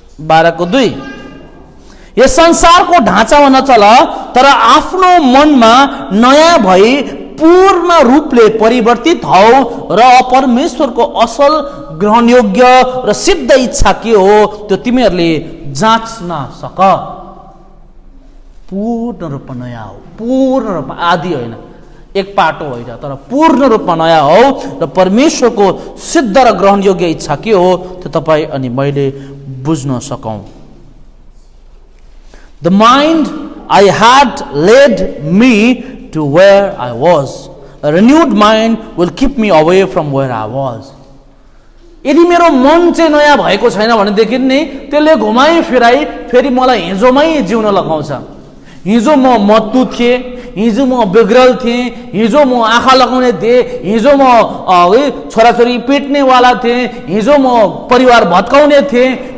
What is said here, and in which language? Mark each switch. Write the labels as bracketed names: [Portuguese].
[Nepali] 12:2 यस संसारको ढाँचामा नचल, तर आफ्नो मनमा नयाँ भई पूर्ण रूपले परिवर्तित हौ र परमेश्वरको असल, ग्रहणयोग्य र सिद्ध इच्छा के हो त्यो तिमीहरूले जाँच्न सक। पूर्ण रूपमा नयाँ हो, पूर्ण रूपमा, आदि होइन, एक पाटो होइन, तर पूर्ण रूपमा नयाँ हो र परमेश्वरको सिद्ध र ग्रहणयोग्य इच्छा के हो त्यो तपाईँ अनि मैले बुझ्न सकौँ। [English] The mind I had led me to where I was. A renewed mind will keep me away from where I was. [Nepali] यदि मेरो मन चाहिँ नयाँ भएको छैन भनेदेखि नि त्यसले घुमाई फिराई फेरि मलाई हिजोमै जिउन लगाउँछ। हिजो म मत्तु थिएँ, हिजो म बिग्रल थिएँ, हिजो म आँखा लगाउने थिएँ, हिजो म छोराछोरी पिट्नेवाला थिएँ, हिजो म परिवार भत्काउने थिएँ।